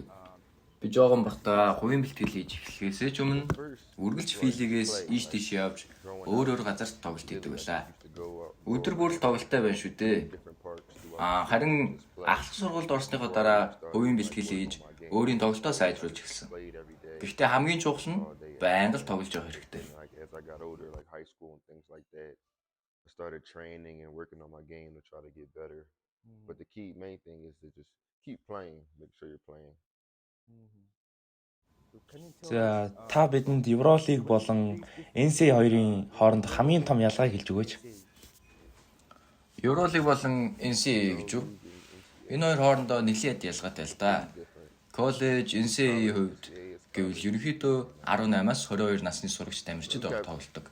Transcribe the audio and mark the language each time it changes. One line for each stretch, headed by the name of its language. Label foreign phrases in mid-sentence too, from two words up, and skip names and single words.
Mongolian: Би жоохон бахта хувийн бэлтгэл хийж эхлэхээс ч өмнө үргэлж филигээс ийш тийш явж өөр газарт тоглолт хийдэг байлаа. Өдөр бүр л тоглолттой байна шүү дээ. Харин ахлах сургуульд орсныхоо дараа хувийн бэлтгэл хийж өөрийн тоглолтоо сайжруулж эхэлсэн. Гэхдээ хамгийн чухал нь байнга л тоглож явах хэрэгтэй.
English: Started training and working on my game to try to get better. But the main thing is to just keep playing, make sure you're playing.
Mongolian: За та бидэнд Евролиг болон NCAA-2-ын хооронд хамгийн том ялгааг хэлж өгөөч. Евролиг болон NCAA гэж үү? Энэ хоёр хоорондоо нэлээд ялгаатай л да. Коллеж NCAA-ийн хувьд гэвэл ерөнхийдөө 18-аас 22 насны сурагч тамирчид тоглодог.